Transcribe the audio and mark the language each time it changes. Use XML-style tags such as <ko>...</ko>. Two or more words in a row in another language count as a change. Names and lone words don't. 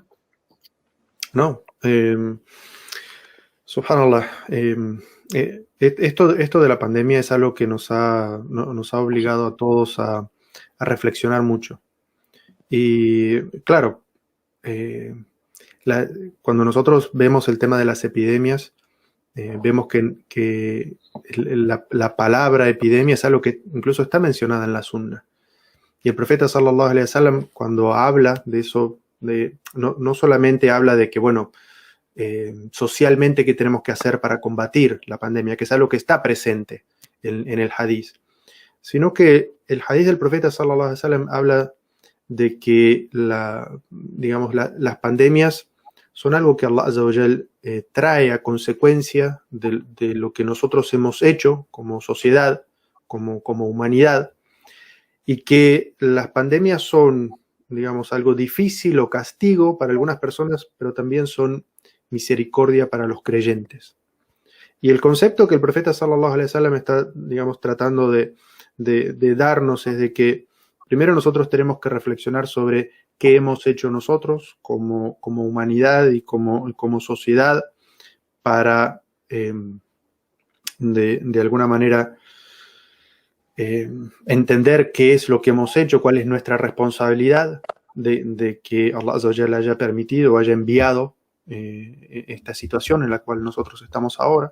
<es>No, subhanallah, esto de la pandemia es algo que nos ha obligado a todos a reflexionar mucho. Y claro, eh, cuando nosotros vemos el tema de las epidemias, vemos que la palabra epidemia es algo que incluso está mencionada en la Sunna. Y el profeta</es> <ar>صلى الله عليه وسلم,</ar> <es>cuando habla de eso, no solamente habla de que, bueno, socialmente qué tenemos que hacer para combatir la pandemia, que es algo que está presente en el hadith, sino que el hadith del profeta</es> <ar>صلى الله عليه وسلم</ar> <es>habla de que las pandemias son algo que</es> <ar>الله عز وجل</ar> <es>trae a consecuencia de lo que nosotros hemos hecho como sociedad, como humanidad, y que las pandemias son, digamos, algo difícil o castigo para algunas personas, pero también son misericordia para los creyentes. Y el concepto que el profeta</es> <ar>صلى الله عليه وسلم</ar> <es>está, digamos, tratando de darnos es de que primero nosotros tenemos que reflexionar sobre qué hemos hecho nosotros como humanidad y como sociedad para, de alguna manera, entender qué es lo que hemos hecho, cuál es nuestra responsabilidad de que</es> <ar>الله عز وجل</ar> <es>haya permitido o haya enviado esta situación en la cual nosotros estamos ahora.</es>